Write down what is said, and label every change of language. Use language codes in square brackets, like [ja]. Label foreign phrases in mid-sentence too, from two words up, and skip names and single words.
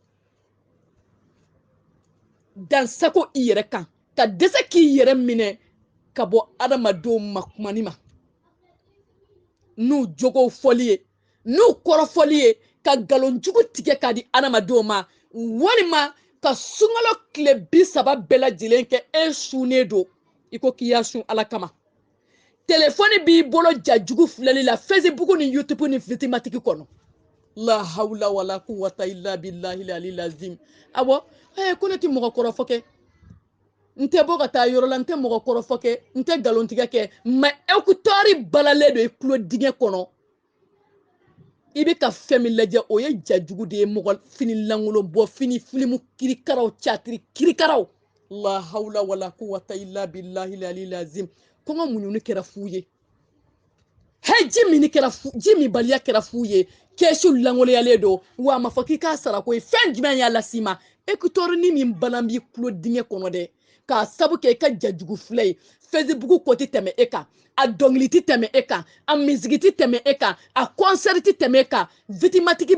[bm] dansago i yɛrɛ kan ka dɛsɛ k'i yɛrɛ minɛ ka bɔ adamadenw ma kumani ma n'u jogow fɔli ye n'u kɔrɔfɔli ye ka galonjugu tigɛ ka di adamadenw ma walima ka sungalo tile 30 bɛɛ lajɛlen kɛ e sunnen don i ko k'i y'a sun ala kama telefɔni b'i bolo jajugu filɛli la Facebook ni YouTube ni fitimatigi kɔnɔ [ar] لا حول ولا قوة إلا بالله العلي العظيم [bm] awɔ ko ne ti mɔgɔ kɔrɔfɔ kɛ nte bɔ ka taa yɔrɔ la nte mɔgɔ kɔrɔfɔ kɛ nte galontigɛ kɛ [fr] mais écouteur [bm] balalen don i kulo dingɛ kɔnɔ i bɛ ka fɛn min lajɛ o ye jajugu de ye mɔgɔ fini langolo bɔ fini filimu kirikaraw catiri kirikaraw [ar] لا حول ولا قوة إلا بالله العلي العظيم [bm] kɔngɔ muɲuni kɛra fu ye he ji mi baliya kɛra fu ye kesu langoloyalen don wa ma fɔ k'i k'a sara ko ye fɛn jumɛn y'a las'i ma écouteur ni min balan b'i kulo dingɛ kɔnɔ dɛ k'a sabu kɛ i ka jajugu filɛ ye Facebook ko ti tɛmɛ e kan a dɔnkili ti tɛmɛ e kan a misigi ti tɛmɛ e kan a concert ti tɛmɛ e kan vitimatigi